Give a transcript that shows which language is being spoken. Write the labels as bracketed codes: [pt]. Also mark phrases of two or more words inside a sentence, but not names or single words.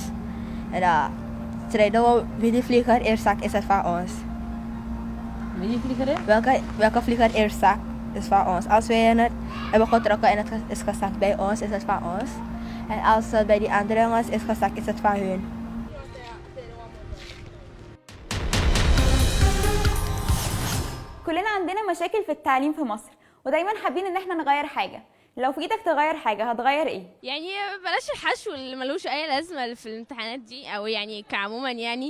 [nl] En dan strijden we wie die vlieger eerst zakt, is het van ons. Wie die vlieger is? Welke vlieger eerst zakt, is van ons. Als wij het hebben getrokken en het is gezakt bij ons, is het van ons. En als het bij die andere jongens is gezakt, is het van hun. [ar] كلنا عندنا مشاكل في التعليم في مصر، ودايما حابين ان احنا نغير حاجه. لو في ايدك تغير حاجه هتغير ايه؟ يعني بلاش الحشو اللي ملوش اي لازمه في الامتحانات دي، او يعني كعموما يعني